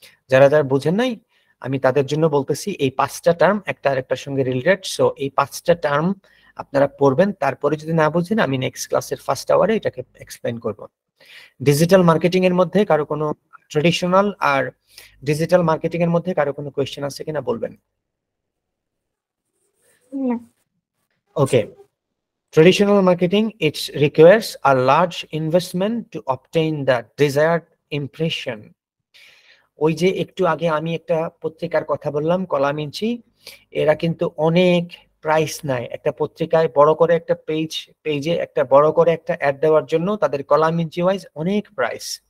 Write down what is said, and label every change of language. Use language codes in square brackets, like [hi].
[bn] যারা যারা বুঝেন নাই, আমি তাদের জন্য বলতেছি, এই 5টা টার্ম একটা আরেকটার সঙ্গে রিলেটেড, সো এই 5টা টার্ম আপনারা পড়বেন, তারপরে যদি না বুঝেন আমি নেক্সট ক্লাসের ফার্স্ট আওয়ারে এটাকে এক্সপ্লেন করব। ডিজিটাল মার্কেটিং এর মধ্যে কারো কোনো ট্রেডিশনাল আর ডিজিটাল মার্কেটিং এর মধ্যে কারো কোনো কোয়েশ্চেন আছে কিনা বলবেন। না। [en] Okay. Traditional marketing, it requires a large investment to obtain the desired impression. [bn] ওই যে একটু আগে আমি একটা পত্রিকার কথা বললাম, কলাম ইঞ্চি, এরা কিন্তু অনেক প্রাইস নেয় একটা পত্রিকায় বড় করে একটা পেজে একটা বড় করে একটা অ্যাড দেওয়ার জন্য তাদের কলাম ইঞ্চি ওয়াইজ অনেক প্রাইস।